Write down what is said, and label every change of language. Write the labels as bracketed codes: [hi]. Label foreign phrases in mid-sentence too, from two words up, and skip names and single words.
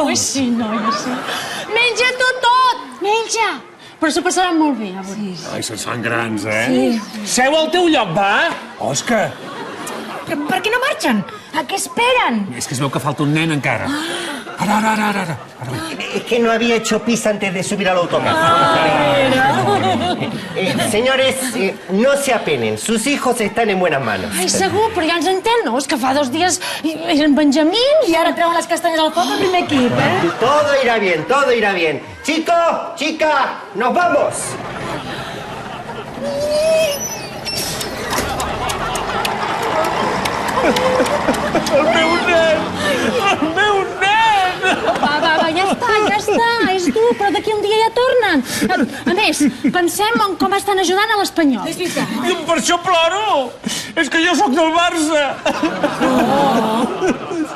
[ca] Ui, sí, noia, sí. Menja tu tot, menja. Però s'ho passaran molt bé, avui. Ai, se'n fan grans, eh? Seu al teu lloc, va? Òscar! Però per què no marxen? A què esperen? És que es veu que falta un nen encara. Ara. [es] Es que no había hecho pis antes de subir al autocar. Señores, no se apenen. Sus hijos están en buenas manos. [ca] Ai, segur, però ja ens entén, no? És que fa 2 dies eren benjamins. I ara treuen les castanyes al foc al primer equip, eh? [es] Todo irá bien, todo irá bien. Chicos, chicas, nos vamos. [ca] El meu nen! El meu nen! Va, ja està, és dur, però d'aquí un dia ja tornen. A més, pensem en com estan ajudant a l'Espanyol. És veritat. I per això ploro! És que jo sóc del Barça!